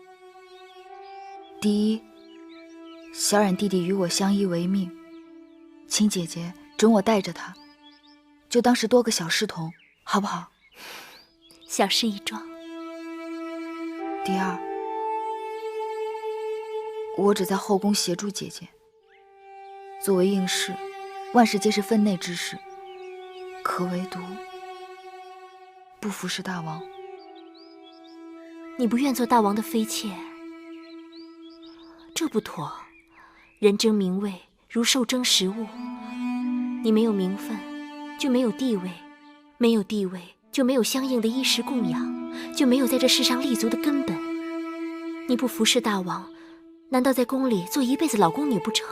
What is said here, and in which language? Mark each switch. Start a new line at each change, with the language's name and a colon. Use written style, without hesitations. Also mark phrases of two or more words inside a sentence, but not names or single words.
Chinese: 第一，小冉弟弟與我相依為命，請姐姐准我帶着他，就當是多個小侍童，好不好？小事一樁。第二，我只在後宮協助姐姐，作為應試，萬事皆是分內之事，可唯獨不服侍大王。你不願做大王的妃妾，這不妥。人爭名位，如獸爭食物。你沒有名分，就沒有地位；沒有地位，就沒有相應的衣食供養，就沒有在這世上立足的根本。你不服侍大王， 難道在宮裡做一輩子老宮女不成？